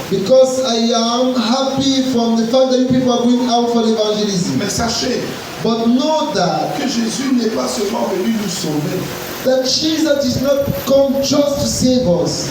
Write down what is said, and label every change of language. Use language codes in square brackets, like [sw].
[en] because I am happy from the fact that you people are going out for evangelism. [fr] Mais sachez [en] But know that [fr] que Jésus n'est pas seulement venu nous sauver [en] Jesus did not come just to save us